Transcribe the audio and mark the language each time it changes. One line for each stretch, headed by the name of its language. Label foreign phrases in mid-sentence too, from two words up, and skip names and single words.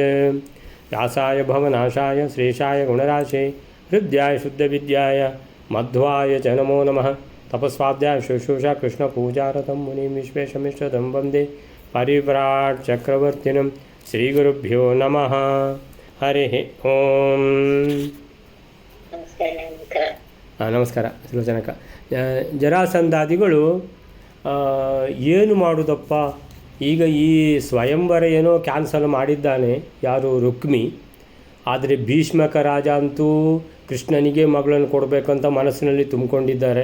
Sanskrit: व्यासाय भवनाशाय श्रेषाय गुणराशे हृद्याय शुद्धविद्याय मध्वाय च नमो नमः। तपस्वाध्याय शुश्रूषा कृष्णपूजारतं मुनिं विश्वेशमिष्टदं वन्दे परिव्राट् चक्रवर्तिनं। श्रीगुरुभ्यो नमः। हरिः ओಂ।
Kannada: ನಮಸ್ಕಾರ ಸುಲೋಚನಕ. ಜರಾಸಂಧಾದಿಗಳು ಏನು ಮಾಡುವುದಪ್ಪ, ಈಗ ಈ ಸ್ವಯಂವರ ಏನೋ ಕ್ಯಾನ್ಸಲ್ ಮಾಡಿದ್ದಾನೆ ಯಾರು, ರುಕ್ಮಿ. ಆದರೆ ಭೀಷ್ಮಕ ರಾಜ ಅಂತೂ ಕೃಷ್ಣನಿಗೆ ಮಗಳನ್ನು ಕೊಡಬೇಕಂತ ಮನಸ್ಸಿನಲ್ಲಿ ತುಂಬಿಕೊಂಡಿದ್ದಾರೆ.